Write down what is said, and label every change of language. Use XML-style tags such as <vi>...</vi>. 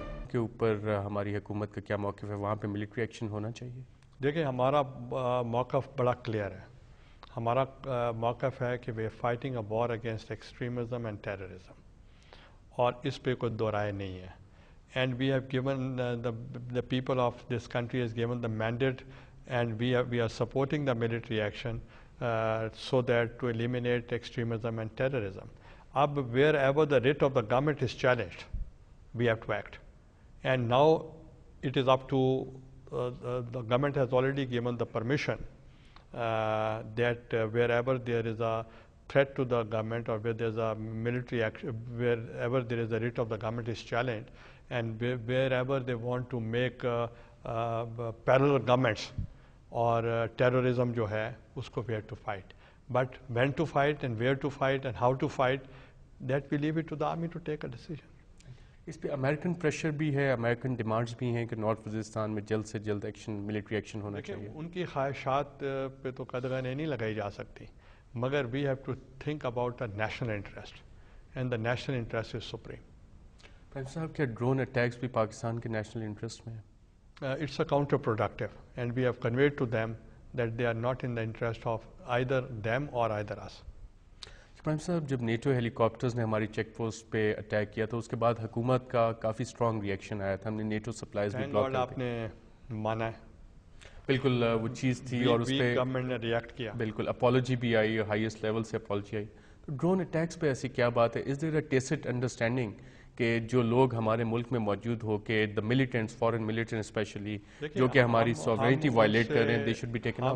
<ur>کے اوپر ہماری حکومت کا کیا موقف ہے؟ وہاں پہ ملٹری ایکشن ہونا چاہیے؟ دیکھیں ہمارا موقف بڑا کلیئر ہے. ہمارا موقف ہے کہ</ur> <en>we are fighting a war against extremism and terrorism,</en> <ur>اور اس پہ کوئی دو رائے نہیں ہے.</ur> <en>And we have given the people of this country has given the mandate, and we are supporting the military action so that to eliminate extremism and terrorism.</en> <ur>Ab</ur> <en>wherever the writ of the government is challenged, we have to act. And now it is up to the government has already given the permission that wherever there is a threat to the government, or where there is a military action, wherever there is a writ of the government is challenged, and wherever they want to make parallel governments or terrorism</en> <ur>جو ہے اس کو</ur> <en>we have to fight. But when to fight and where to fight and how to fight, that we leave it to the army to take a decision.</en> <ur>اس پہ American pressure بھی ہے, American demands بھی ہیں کہ north Waziristan میں جلد سے جلد ایکشن, ملٹری ایکشن ہونا چاہیے. ان کی خواہشات پہ تو قدغنیں نہیں لگائی جا سکتی, مگر</ur> <en>we have to think about the national interest, and the national interest is supreme.</en> <ur>Prime صاحب, کیا ڈرون اٹیکس بھی پاکستان کے نیشنل انٹرسٹ میں ہے؟</ur> <en>It's a counterproductive, and we have conveyed to them that they are not in the interest of either them or either us.</en> <ur>Prime صاحب, جب NATO ہیلی copters نے ہماری چیک پوسٹ پہ attack کیا تو اس کے بعد حکومت کا کافی اسٹرانگ ریئیکشن آیا تھا, ہم نے نیٹو سپلائز بھی بلاک کر دی. آپ نے مانا ہے, بالکل وہ چیز تھی, اور اس پہ گورنمنٹ نے ریئیکٹ کیا, بالکل اپالوجی بھی آئی, ہائیسٹ لیول سے اپالوجی آئی. تو ڈرون اٹیکس پہ ایسی کیا بات ہے؟</ur> <en>is there a tacit understanding</en> <ur>کہ جو لوگ ہمارے ملک میں موجود ہو کے دا ملیٹنٹس, فورن ملیٹنٹ اسپیشلی, جو کہ ہماری سوورینٹی وائلیٹ کر رہے ہیں,</ur> <en>They should be taken out.</en>